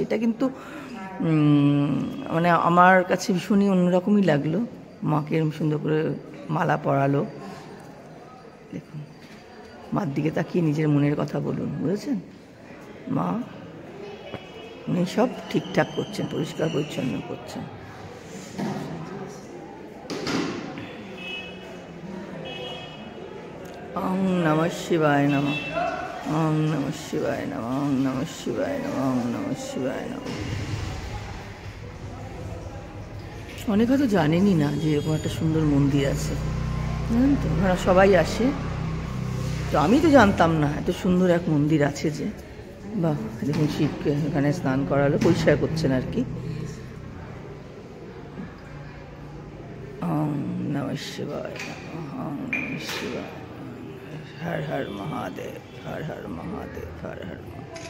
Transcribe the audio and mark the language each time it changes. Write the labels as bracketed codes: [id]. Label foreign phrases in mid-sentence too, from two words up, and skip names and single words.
[bn] এটা কিন্তু মানে আমার কাছে ভীষণই অন্যরকমই লাগলো, মাকে এরকম সুন্দর করে মালা পরালো। দেখুন, মার দিকে তাকিয়ে নিজের মনের কথা বলুন, বুঝেছেন? মা উনি সব ঠিকঠাক করছেন, পরিষ্কার পরিচ্ছন্ন করছেন। [sa] ওম নমঃ শিবায় নমঃ, ওম নমঃ শিবায় নমঃ, ওম নমঃ শিবায় নমঃ, ওম নমঃ শিবায় নমঃ। [bn] অনেক হয়তো জানেনই না যে এরকম একটা সুন্দর মন্দির আছে, জানেন তো, ওখানে সবাই আসে। তো আমি তো জানতাম না এত সুন্দর এক মন্দির আছে যে। বাহ, দেখুন শিবকে এখানে স্নান করালো, পরিষ্কার করছেন আর কি। [sa] ওম নমঃ শিবায়, ওম নমঃ শিবায়, হর হর মহাদেব, হর হর মহাদেব, হর হর মহাদেব।